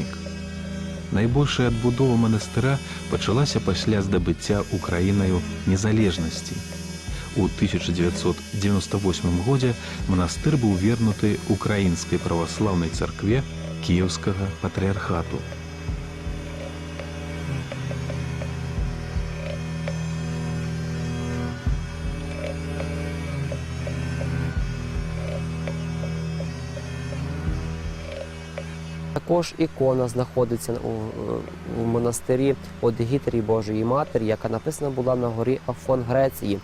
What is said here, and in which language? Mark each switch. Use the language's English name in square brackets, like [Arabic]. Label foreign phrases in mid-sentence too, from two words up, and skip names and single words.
[Belarusian] Найбольшая адбудова манастыра пачалася пасля здабыцця Украінаю незалежнасці. У 1998 годзе манастыр быў вернуты Украінскай праваслаўнай царкве Кіеўскага патрыархату. [Ukrainian] Також ікона знаходиться у монастирі Одгітрії Божої Матері, яка написана була на горі Афон Греції.